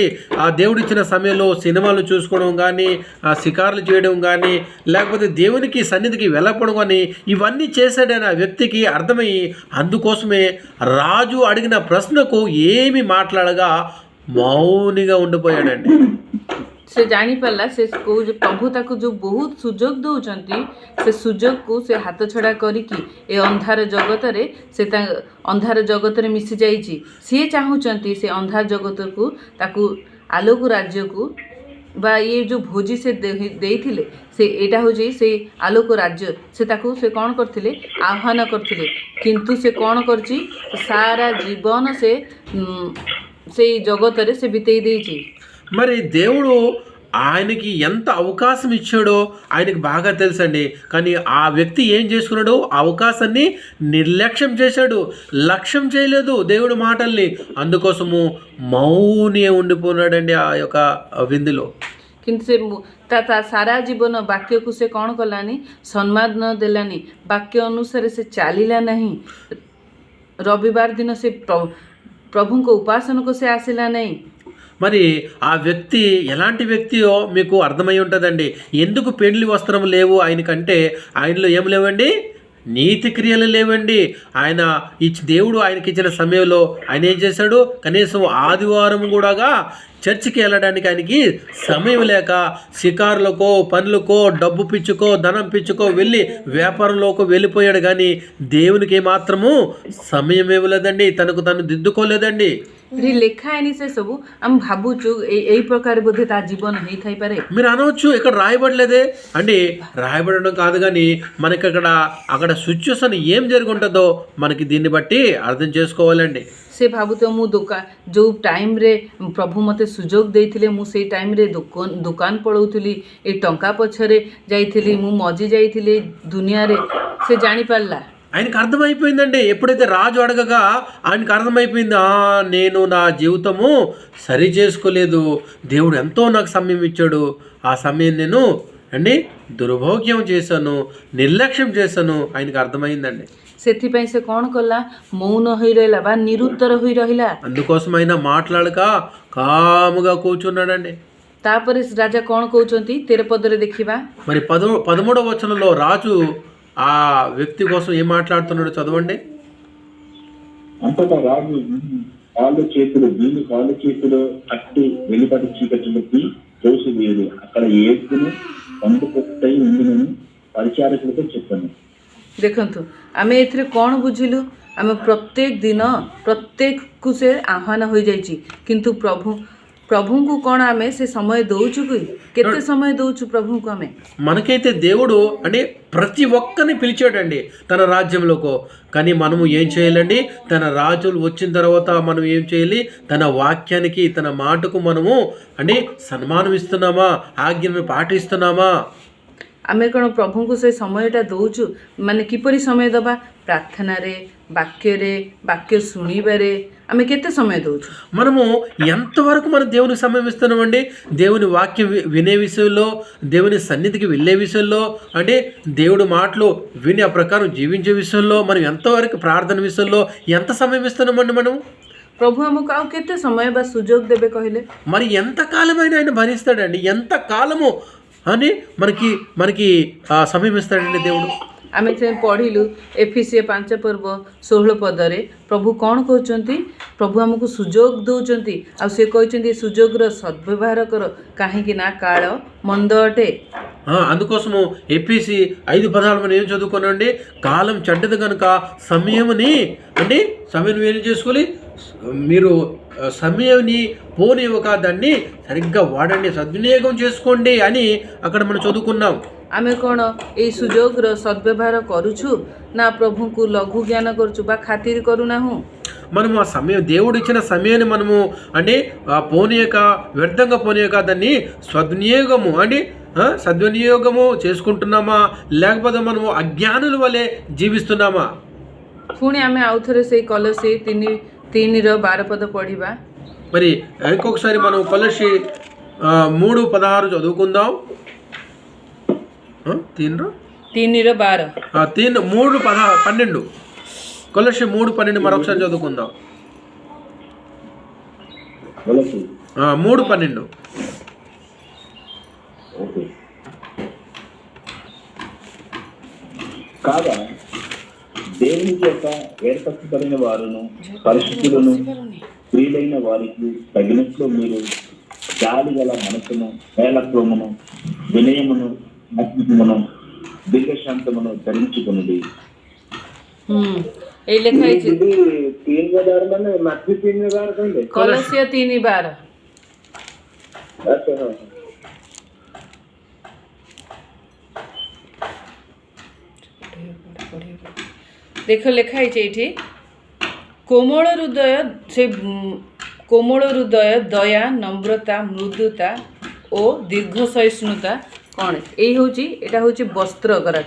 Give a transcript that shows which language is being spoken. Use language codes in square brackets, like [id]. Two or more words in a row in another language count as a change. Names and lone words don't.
[te] ఆ దేవుడు ఇచ్చిన సమయంలో సినిమాలు చూసుకోవడం కానీ, షికారులు చేయడం కానీ, లేకపోతే దేవునికి సన్నిధికి వెళ్ళకపోవడం కానీ ఇవన్నీ చేశాడని ఆ వ్యక్తికి అర్థమయ్యి, అందుకోసమే రాజు అడిగిన ప్రశ్నకు ఏమి మాట్లాడగా మౌనిగా ఉండిపోయాడండి। [or] ସେ ଜାଣିପାରିଲା ସେ ପ୍ରଭୁ ତାକୁ ଯେଉଁ ବହୁତ ସୁଯୋଗ ଦେଉଛନ୍ତି, ସେ ସୁଯୋଗକୁ ସେ ହାତ ଛଡ଼ା କରିକି ଏ ଅନ୍ଧାର ଜଗତରେ ଅନ୍ଧାର ଜଗତରେ ମିଶି ଯାଇଛି। ସିଏ ଚାହୁଁଛନ୍ତି ସେ ଅନ୍ଧାର ଜଗତକୁ, ତାକୁ ଆଲୋକ ରାଜ୍ୟକୁ, ବା ଇଏ ଯେଉଁ ଭୋଜି ସେ ଦେଇଥିଲେ, ସେ ଏଇଟା ହେଉଛି ସେଇ ଆଲୋକ ରାଜ୍ୟ। ତାକୁ ସେ କ'ଣ କରିଥିଲେ? ଆହ୍ୱାନ କରିଥିଲେ। କିନ୍ତୁ ସେ କ'ଣ କରିଛି? ସାରା ଜୀବନ ସେଇ ଜଗତରେ ସେ ବିତେଇ ଦେଇଛି। [te] మరి దేవుడు ఆయనకి ఎంత అవకాశం ఇచ్చాడో ఆయనకి బాగా తెలుసండి. కానీ ఆ వ్యక్తి ఏం చేసుకున్నాడు? ఆ అవకాశాన్ని నిర్లక్ష్యం చేశాడు, లక్ష్యం చేయలేదు దేవుడి మాటల్ని. అందుకోసము మౌని ఉండిపోయినాడండి ఆ యొక్క విందులో. [or] କିନ୍ତୁ ସେ ତା ସାରା ଜୀବନ ବାକ୍ୟକୁ ସେ କ'ଣ କଲାନି? ସମ୍ମାନ ଦେଲାନି, ବାକ୍ୟ ଅନୁସାରେ ସେ ଚାଲିଲା ନାହିଁ। ରବିବାର ଦିନ ସେ ପ୍ରଭୁଙ୍କ ଉପାସନାକୁ ସେ ଆସିଲା ନାହିଁ। [te] మరి ఆ వ్యక్తి ఎలాంటి వ్యక్తియో మీకు అర్థమై ఉంటుందండి. ఎందుకు పెండ్లి వస్త్రం లేవు ఆయనకంటే, ఆయనలో ఏం లేవండి? నీతి క్రియలు లేవండి. ఆయన దేవుడు ఆయనకి ఇచ్చిన సమయంలో ఆయన ఏం చేశాడు? కనీసం ఆదివారం కూడా చర్చికి వెళ్ళడానికి ఆయనకి సమయం లేక షికారులకో, పనులకో, డబ్బు పిచ్చుకో, ధనం పిచ్చుకో వెళ్ళి వ్యాపారంలోకి వెళ్ళిపోయాడు. కానీ దేవునికి ఏమాత్రము సమయం ఇవ్వలేదండి, తనకు తను దిద్దుకోలేదండి. [or] ଲେଖା ହେଇନି ସେ ସବୁ। ଆମେ ଭାବୁଛୁ ଏଇ ପ୍ରକାର ବୋଧେ ତା ଜୀବନ ହେଇଥାଇପାରେ। [te] మీరు అనవచ్చు ఇక్కడ రాయబడలేదే అంటే, రాయబడడం కాదు కానీ మనకి అక్కడ సిచ్యువేషన్ ఏం జరిగి ఉంటుందో మనకి దీన్ని బట్టి అర్థం చేసుకోవాలండి. [or] ସେ ଭାବୁଥିବ ମୁଁ ଯେଉଁ ଟାଇମ୍ରେ ପ୍ରଭୁ ମୋତେ ସୁଯୋଗ ଦେଇଥିଲେ ମୁଁ ସେଇ ଟାଇମ୍ରେ ଦୋକାନ ପଳାଉଥିଲି, ଏ ଟଙ୍କା ପଛରେ ଯାଇଥିଲି, ମୁଁ ମଜି ଯାଇଥିଲି ଦୁନିଆରେ। ସେ ଜାଣିପାରିଲା, [te] ఆయనకు అర్థమైపోయిందండి. ఎప్పుడైతే రాజు అడగగా ఆయనకు అర్థమైపోయింది, నేను నా జీవితము సరి చేసుకోలేదు, దేవుడు ఎంతో నాకు సమయం ఇచ్చాడు, ఆ సమయం నేను దుర్భోగ్యం చేశాను, నిర్లక్ష్యం చేశాను, ఆయనకు అర్థమైందండి. [or] ସେଥିପାଇଁ ସେ କ'ଣ କଲା? ମୌନ ହୋଇ ରହିଲା ବା ନିରୁତ୍ତର ହୋଇ ରହିଲା। [te] అందుకోసం ఆయన మాట్లాడక కాముగా కూర్చున్నాడండి. [or] ତାପରେ ରାଜା କ'ଣ କହୁଛନ୍ତି 13 పదରେ ଦେଖିବା। [te] మరి 13వ వచనంలో రాజు ఆ వ్యక్తి కోసం ఏం మాట్లాడుతున్నాడు చదవండి. అంతటా రాజు కాళ్ళు చేతులు కట్టి వెలుపటి చీకటికి తోసివేయడు, అక్కడ ఏడుకుని పండు కొట్టై ఉండునని పరిచారకులతో చెప్పాను। [or] ଦେଖନ୍ତୁ ଆମେ ଏଥିରେ କ'ଣ ବୁଝିଲୁ? ଆମେ ପ୍ରତ୍ୟେକ ଦିନ ପ୍ରତ୍ୟେକକୁ ସେ ଆହ୍ୱାନ ହୋଇଯାଇଛି, କିନ୍ତୁ ప్రభువుకు କ'ଣ ଆମେ ସେ ସମୟ ଦେଉଛୁ କି? କେତେ ସମୟ ଦେଉଛୁ ప్రభువుకు? ଆମେ [te] మనకైతే దేవుడు ప్రతి ఒక్కరిని పిలిచాడండి తన రాజ్యంలోకి. కానీ మనము ఏం చేయాలండి? తన రాజులు వచ్చిన తర్వాత మనం ఏం చేయాలి? తన వాక్యానికి, తన మాటకు మనము సన్మానం ఇస్తున్నామా? ఆజ్ఞను పాటిస్తున్నామా? [or] ଆମେ କ'ଣ ପ୍ରଭୁଙ୍କୁ ସେ ସମୟଟା ଦେଉଛୁ? ମାନେ କିପରି ସମୟ ଦେବା? ପ୍ରାର୍ଥନାରେ, ବାକ୍ୟରେ, ବାକ୍ୟ ଶୁଣିବାରେ ଆମେ କେତେ ସମୟ ଦେଉଛୁ? [te] మనము ఎంతవరకు మన దేవునికి సమయం ఇస్తున్నామండి? దేవుని వాక్యం వినే విషయంలో, దేవుని సన్నిధికి వెళ్ళే విషయంలో, దేవుడి మాటలు విని ఆ ప్రకారం జీవించే విషయంలో, మనం ఎంతవరకు ప్రార్థన విషయంలో ఎంత సమయం ఇస్తున్నామండి? మనం [or] ప్రభు ଆମକୁ ଆଉ କେତେ ସମୟ ବା ସୁଯୋଗ ଦେବେ କହିଲେ? [te] మరి ఎంతకాలమైనా ఆయన భరిస్తాడండి. ఎంతకాలము మనకి సమయం ఇస్తాడండి దేవుడు. [or] ଆମେ ପଢ଼ିଲୁ ଏଫେସିୟ 5:16 ପଦରେ ପ୍ରଭୁ କ'ଣ କହୁଛନ୍ତି? ପ୍ରଭୁ ଆମକୁ ସୁଯୋଗ ଦେଉଛନ୍ତି, ଆଉ ସେ କହିଛନ୍ତି ସୁଯୋଗର ସଦ୍ବ୍ୟବହାର କର, କାହିଁକି ନା କାଳ మంద ଅଟେ। [te] అందుకోసము ఎఫెసీ 5:16 మనం ఏం చదువుకున్నామండి? కాలం చెడ్డది కనుక సమయముని సమయం ఏం చేసుకోవాలి? మీరు సమయాన్ని పోనివ్వక దాన్ని సరిగ్గా వాడండి, సద్వినియోగం చేసుకోండి అని అక్కడ మనం చదువుకున్నాం। ଆମେ କ'ଣ ଏଇ ସୁଯୋଗର ସଦ୍ବ୍ୟବହାର କରୁଛୁ ନା ପ୍ରଭୁଙ୍କୁ ଲଘୁ ଜ୍ଞାନ କରୁଛୁ ବା ଖାତିର କରୁନାହୁଁ? మనము ఆ సమయం, దేవుడు ఇచ్చిన సమయాన్ని మనము పోనీయక, వ్యర్థంగా పోనీయక దాన్ని సద్వినియోగము చేసుకుంటున్నామా? లేకపోతే మనము అజ్ఞానుల వలె జీవిస్తున్నామా? [or] ପୁଣି ଆମେ ଆଉ ଥରେ ସେଇ କଲୋସୀ 3:12 ପଦ ପଢ଼ିବା। [te] మరి ఇంకొకసారి మనం కొలస్సీ 3:16 చదువుకుందాం। 3:12 కొలస్సీ 3:12 మరొకసారి చదువుకుందాం। 3:12 కాగా దేవుని యొక్క ఏర్పరచబడిన వారును పరిశుద్ధులను స్త్రీలైన వారికి తగినట్లు మీరు జాలి గల మనసును, మేళత్వమును, వినయమును, ఆత్మమును, దీర్ఘశాంతమును ధరించుకున్నది। [bn] এই লেখা আছে 3:12 মানে মাত্র 3:12 কইলে কলসিয়া 3:12। আচ্ছা হ্যাঁ দেখো লেখা আছে এটি কোমল হৃদয়, দয়া, নম্রতা, মৃদুতা [or] ଓ ଦୀର୍ଘ ସହିଷ୍ଣୁତା କ'ଣ ଏଇ ହେଉଛି ଏଇଟା ହେଉଛି ବସ୍ତ୍ର ଗରାକ।